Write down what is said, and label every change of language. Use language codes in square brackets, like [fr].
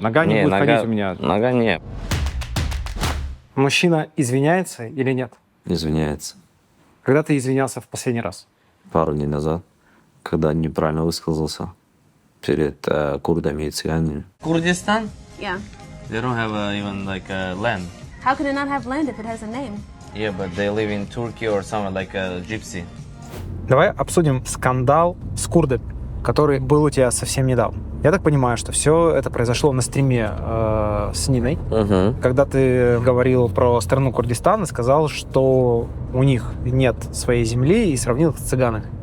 [ru] Нога не будет ходить у меня. Нога не. Мужчина извиняется или нет? Извиняется. Когда ты извинялся в последний раз? Пару дней назад, когда неправильно высказался перед курдами и цыганами. Курдистан? [en] Yeah. They don't have even like a land. How could it not have land if it has a name? Yeah, but they live in Turkey or somewhere like a gypsy. [ru] Давай обсудим скандал с курдами, который был у тебя совсем недавно. Я так понимаю, что все это произошло на стриме с Ниной, когда ты говорил про страну Курдистан и сказал, что у них нет своей земли, и сравнил их с цыганами.